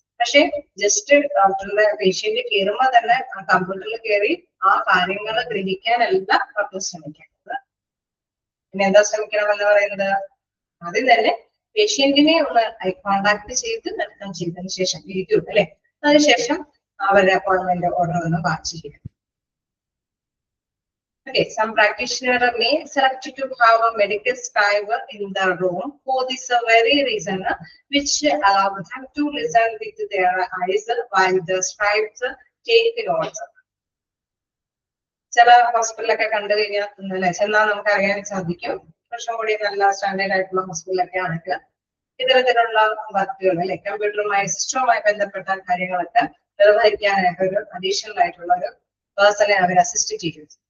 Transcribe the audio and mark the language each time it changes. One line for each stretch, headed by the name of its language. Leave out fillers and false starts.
Malayalam: പക്ഷെ ജസ്റ്റ് ഡോക്ടറിന്റെ പേഷ്യന്റ് കയറുമ്പോൾ തന്നെ ആ കമ്പ്യൂട്ടറിൽ കയറി ആ കാര്യങ്ങൾ ഗ്രഹിക്കാനല്ല ഡോക്ടർ ശ്രമിക്കുന്നത്. പിന്നെ എന്താ ശ്രമിക്കണമെന്ന് പറയുന്നത്, ആദ്യം തന്നെ പേഷ്യന്റിനെ ഒന്ന് ഐ കോണ്ടാക്ട് ചെയ്ത് വെൽക്കം ചെയ്തതിനു ശേഷം ഇരിക്കും അല്ലെ. അതിനുശേഷം അവരുടെ അപ്പോയിന്റ്മെന്റ് ഓർഡർ ഒന്ന് വാച്ച് ചെയ്യും.
English: Okay, some practitioner may select to have a medical scribe in the room for this very reason, which allow them to listen with their eyes while the scribes take notes.
Malayalam: ചില ഹോസ്പിറ്റലൊക്കെ കണ്ടു കഴിഞ്ഞാൽ ചെന്നാൽ നമുക്ക് അറിയാൻ സാധിക്കും, കുറച്ചും കൂടി നല്ല സ്റ്റാൻഡേർഡ് ആയിട്ടുള്ള ഹോസ്പിറ്റലൊക്കെ ആണെങ്കിൽ ഇത്തരത്തിലുള്ള വർക്കുകൾ അല്ലെ, കമ്പ്യൂട്ടറുമായി സിസ്റ്റവുമായി ബന്ധപ്പെട്ട കാര്യങ്ങളൊക്കെ നിർവഹിക്കാനായിട്ട് ഒരു അഡീഷണൽ ആയിട്ടുള്ള ഒരു പേഴ്സണെ അവർ അസിസ്റ്റ് ചെയ്യും.